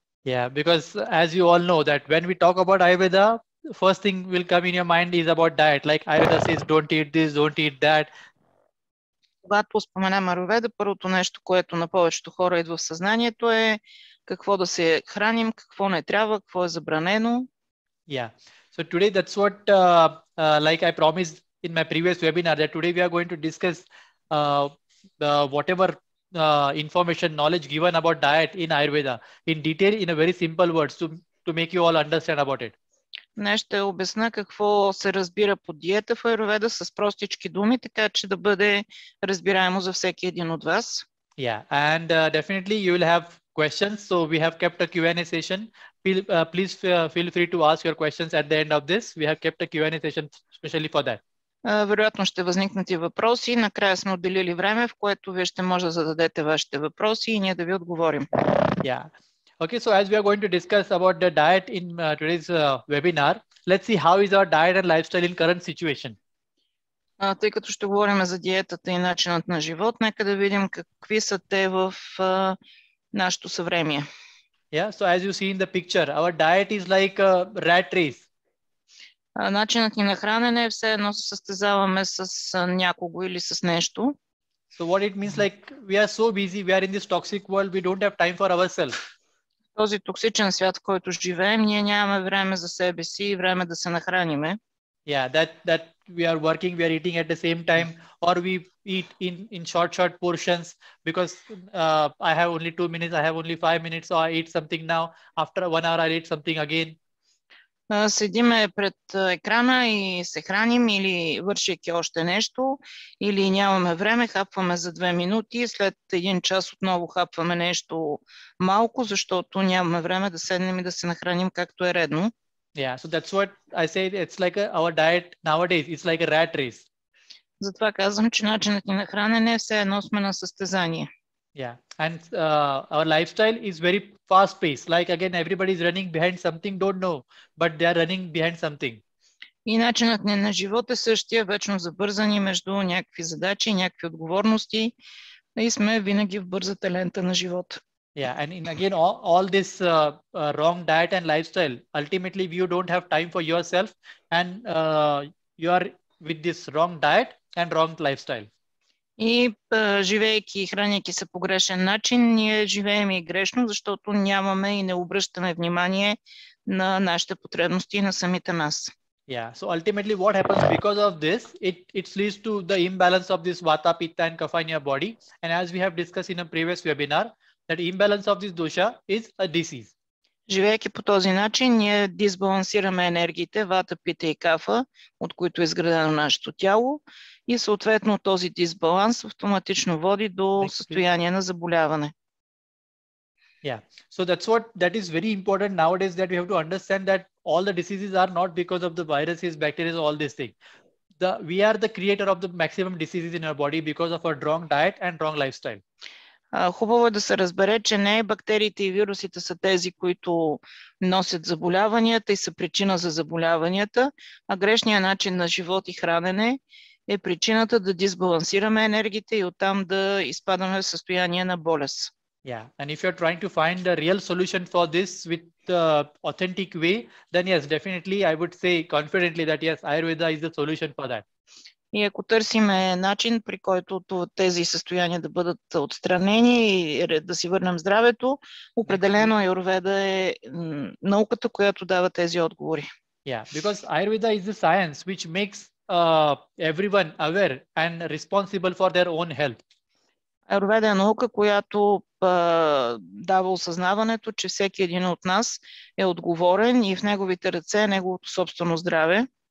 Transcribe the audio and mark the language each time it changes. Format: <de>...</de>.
<en>Yeah, because as you all know that when we talk about Ayurveda, first thing will come in your mind is about diet. Like Ayurveda says, don't eat this, don't eat that.</en> <bg>Когато споменем Аюрведа, първото нещо, което на повечето хора идва в съзнанието е какво да се храним, какво не трябва, какво е забранено.</bg> <en>Yeah. So today that's what like I promised in my previous webinar that today we are going to discuss whatever information, knowledge given about diet in Ayurveda in detail in a very simple words to make you all understand about it.</en> <bg>Днес ще обясня какво се разбира под диета в Аюрведа с простички думи, така че да бъде разбираемо за всеки един от вас.</bg> <en>Yeah, and definitely you will have questions. So we have kept a Q&A session. Please feel free to ask your questions at the end of this. We have kept a Q&A session especially for that.</en> <bg>Вероятно ще възникнат и въпроси. Накрая сме отделили време, в което вие ще може да зададете вашите въпроси и ние да ви отговорим.</bg> <en>Yeah. Okay, so as we are going to discuss about the diet in today's webinar, let's see how is our diet and lifestyle in current situation.</en> <bg>Тъй като ще говорим за диетата и начинът на живот, нека да видим какви са те в нашето съвремие.</bg> <en>Yeah, so as you see in the picture, our diet is like a rat race.</en> <bg>Начинът ни на хранене е все едно се състезаваме с някого или с нещо.</bg> <en>So what it means like we are so busy, we are in this toxic world, we don't have time for ourselves.</en> <bg>Този токсичен свят, в който живеем, ние нямаме време за себе си и време да се нахраниме.</bg> <en>Yeah, that we are working, we are eating at the same time, or we eat in short portions because I have only 2 minutes, I have only 5 minutes, so I eat something now. After 1 hour, I eat something again.</en> <bg>Седиме пред екрана и се храним или вършейки още нещо, или нямаме време, хапваме за 2 минути, след 1 час отново хапваме нещо малко, защото нямаме време да седнем и да се нахраним както е редно.</bg> <en>Yeah, so that's what I say. It's like our diet nowadays. It's like a rat race.</en> <bg>Затова казвам, че начинът ни на хранене е все едно сме на състезание.</bg> <en>Yeah, and our lifestyle is very fast-paced. Like again, everybody is running behind something. Don't know, but they are running behind something.</en> <bg>И начинът ни на живот е същия, вечно забързани между някакви задачи, някакви отговорности и сме винаги в бързата лента на живота.</bg> <en>Yeah, and again, all this wrong diet and lifestyle, ultimately you don't have time for yourself and you are with this wrong diet and wrong lifestyle.</en> <bg>И живеейки и храняйки се по грешен начин, ние живеем и грешно, защото нямаме и не обръщаме внимание на нашите потребности и на самите нас.</bg> <en>Yeah, so ultimately what happens because of this, it leads to the imbalance of this vata, pitta and kapha in your body. And as we have discussed in a previous webinar, that imbalance of this dosha is a disease.</en> <bg>Живеейки по този начин, ние дисбалансираме енергиите, вата, пита и кафа, от които е изградено нашето тяло, и съответно този дисбаланс автоматично води до състояние на заболяване.</bg> <en>Yeah, so that is very important nowadays, that we have to understand that all the diseases are not because of the viruses, bacteria, all these things. We are the creator of the maximum diseases in our body because of our wrong diet and wrong lifestyle.</en> <bg>Хубаво е да се разбере, че не бактериите и вирусите са тези, които носят заболяванията и са причина за заболяванията, а грешният начин на живот и хранене е причината да дисбалансираме енергиите и оттам да изпадаме в състояние на болест.</bg> <en>Yeah, and if you're trying to find a real solution for this with authentic way, then yes, definitely I would say confidently that yes, Ayurveda is the solution for that.</en> <bg>И ако търсиме начин, при който тези състояния да бъдат отстранени и да си върнем здравето, определено Аюрведа е науката, която дава тези отговори.</bg> <en>Yeah, because Ayurveda is the science which makes everyone aware and responsible for their own health.</en> <bg>Аюрведа е наука, която дава осъзнаването, че всеки един от нас е отговорен и в неговите ръце е неговото собствено здраве.</bg>